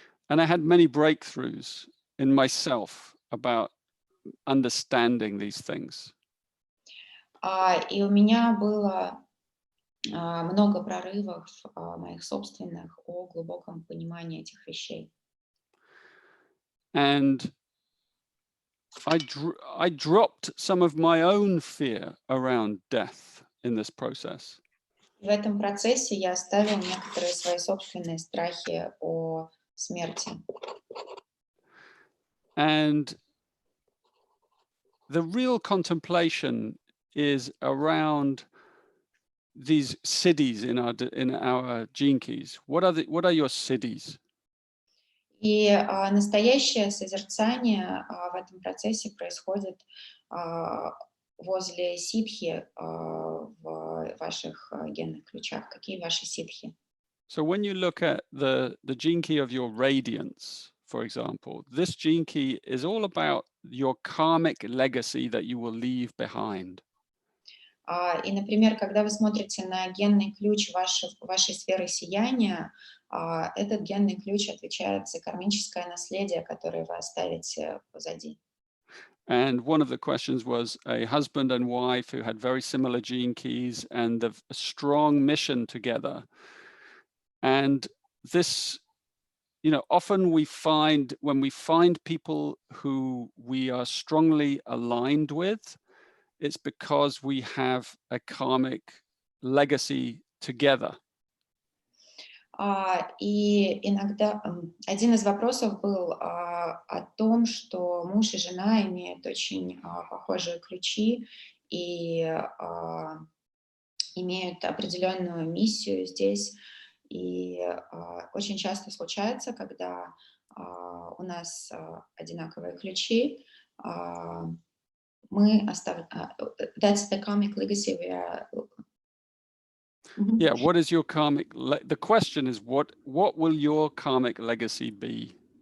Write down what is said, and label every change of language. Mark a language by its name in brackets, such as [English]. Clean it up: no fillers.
[English] And I had many breakthroughs in myself about understanding these things. [Russian] И у меня было много прорывов моих собственных о глубоком понимании этих вещей. [English] And I dropped some of my own fear around death in this process. [Russian] В этом процессе я оставила некоторые свои собственные страхи о смерти. [English] And the real contemplation is around these siddhis in our gene keys. What are your siddhis? [Russian] И настоящее созерцание в этом процессе происходит возле ситхи в ваших генных ключах. Какие ваши ситхи? [English] So when you look at the gene key of your radiance, for example, this gene key is all about your karmic legacy that you will leave behind. [Russian] И, например, когда вы смотрите на генный ключ вашей сферы сияния, этот генный ключ отвечает за кармическое наследие, которое вы оставите позади. [English] And one of the questions was a husband and wife who had very similar gene keys and a strong mission together. And this, often we find when we find people who we are strongly aligned with, it's because we have a karmic legacy together. [Russian] И иногда один из вопросов был о том, что муж и жена имеют очень похожие ключи и имеют определенную миссию здесь. И очень часто случается, когда у нас одинаковые ключи, мы оставляем... [English] That's the karmic legacy we are... Yeah, what is your karmic? The question is, what will your karmic legacy be?